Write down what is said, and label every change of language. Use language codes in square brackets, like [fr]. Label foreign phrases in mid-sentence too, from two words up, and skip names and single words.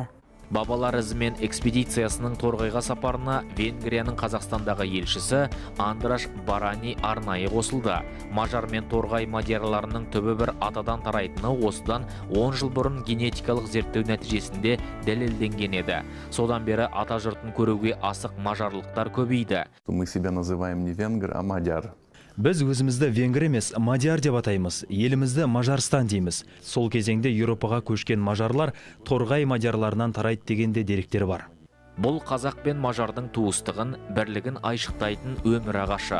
[kk] Бабалар ізімен экспедициясының Торғайға сапарына Венгрияның Қазақстандағы елшісі Андраш Барани арнайы қосылды. Мажар мен Торғай мадиярларының түбі бір атадан тарайтыны осыдан 10 жыл бұрын генетикалық зерттеу нәтижесінде дәлелденген еді. Содан бері ата жұртын көруге асық мажарлықтар көбейді. [ru] Мы себя называем не венгр, а мадияр. [kk] Біз өзімізді венгр емес, мадияр деп атаймыз, елімізді Мажарстан дейміз. Сол кезеңде Еуропаға көшкен мажарлар Торғай мадиярларынан тарайды дегенде деректер бар. Бұл қазақ пен мажардың туыстығын, бірлігін айшықтайтын өмір ағашы.